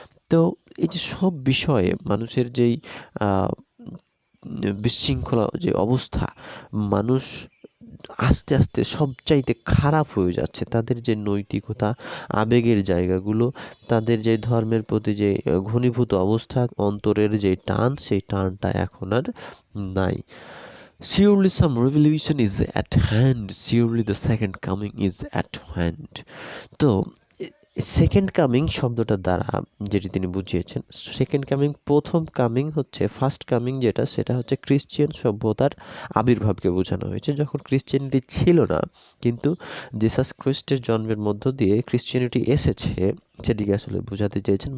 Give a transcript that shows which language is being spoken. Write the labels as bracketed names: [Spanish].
[Bangla] তো এই যে সব বিষয়ে মানুষের যেই বিশৃঙ্খলা যে অবস্থা, মানুষ আস্তে আস্তে সবচাইতে খারাপ হয়ে যাচ্ছে। তাদের যে নৈতিকতা, আবেগের জায়গাগুলো, তাদের যে ধর্মের প্রতি যে ঘনীভূত অবস্থা, অন্তরের যে টান, সেই টানটা এখন আর নাই। [English] Surely some revolution is at hand. Surely the second coming is at hand. [Bangla] তো সেকেন্ড কামিং শব্দটার দ্বারা যেটি তিনি বুঝিয়েছেন, সেকেন্ড কামিং, প্রথম কামিং হচ্ছে ফার্স্ট কামিং যেটা, সেটা হচ্ছে ক্রিশ্চিয়ান সভ্যতার আবির্ভাবকে বোঝানো হয়েছে। যখন ক্রিশ্চিয়ানিটি ছিল না, কিন্তু জিসাস খ্রিস্টের জন্মের মধ্য দিয়ে ক্রিশ্চিয়ানিটি এসেছে, সেদিকে আসলে বোঝাতে চেয়েছেন।